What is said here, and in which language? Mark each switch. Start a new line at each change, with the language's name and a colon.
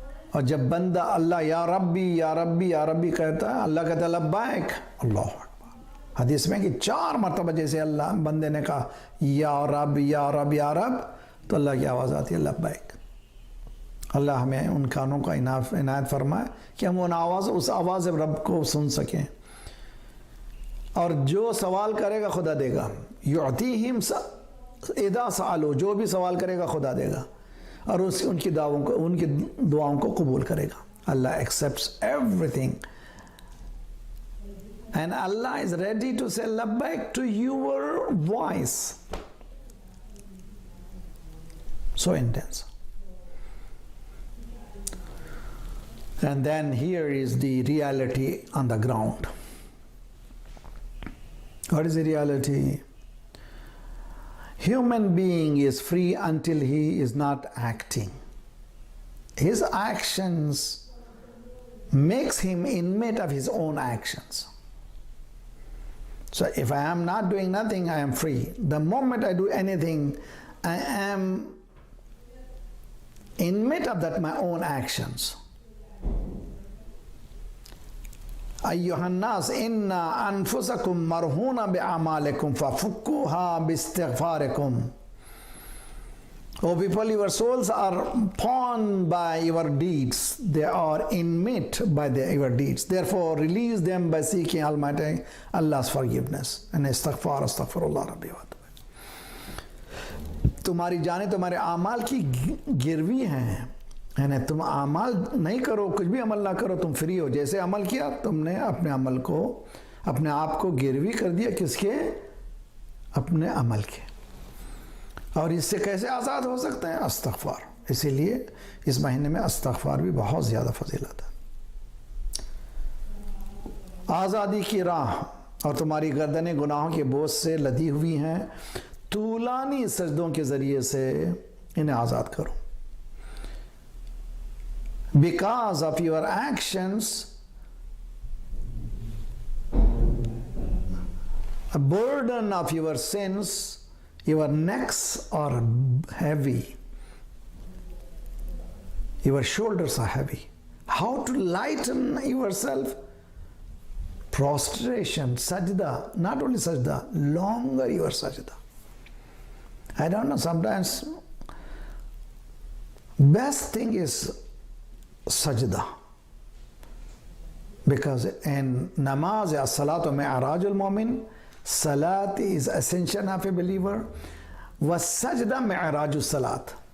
Urdu: اور جب بندہ اللہ یا ربی یا ربی یا ربی کہتا ہے، اللہ کہتا ہے لبیک. اللہ اکبر. حدیث میں کہ 4 مرتبہ جیسے اللہ بندے نے کہا یا رب یا رب یا رب، تو اللہ کی آواز آتی ہے لبیک. اللہ ہمیں ان کانوں کا عنایت فرمائے کہ ہم اس آواز رب کو سن سکیں. اور جو سوال کرے گا خدا دے گا.
Arabic: یعطیہم اذا سألوا،
Urdu: جو بھی سوال کرے گا خدا دے گا، اور ان کی دعاؤں کو قبول کرے گا.
English: اللہ accepts everything and Allah is ready to say labbaik to your voice. So intense. And then here is the reality on the ground. What is the reality? Human being is free until he is not acting. His actions makes him inmate of his own actions. So if I am not doing nothing, I am free. The moment I do anything, I am inmate of that my own actions.
Arabic: أيها الناس إن أنفسكم مرهونة بأعمالكم ففكوها باستغفاركم.
English: O people, your souls are pawned by your deeds. They are inmate by your deeds. Therefore, release them by seeking Almighty Allah's forgiveness. And astaghfirullah rabbi wa
Urdu: تمہاری جانیں تمہارے اعمال کی گروی ہیں، یعنی تم اعمال نہیں کرو، کچھ بھی عمل نہ کرو، تم فری ہو. جیسے عمل کیا تم نے اپنے عمل کو، اپنے آپ کو گروی کر دیا، کس کے؟ اپنے عمل کے. اور اس سے کیسے آزاد ہو سکتے ہیں؟ استغفار. اسی لیے اس مہینے میں استغفار بھی بہت زیادہ فضیلت ہے۔ آزادی کی راہ، اور تمہاری گردنیں گناہوں کے بوجھ سے لدی ہوئی ہیں، طولانی سجدوں کے ذریعے سے انہیں آزاد کرو۔
English: Because of your actions, a burden of your sins, your necks are heavy, your shoulders are heavy. How to lighten yourself? Prostration, sajda, not only sajda, longer your sajda. I don't know, sometimes best thing is sajda, because in namaz
Arabic: as-salatu mi'rajul mu'min,
English: salat is ascension of a believer,
Arabic: was sajda mi'rajus salat.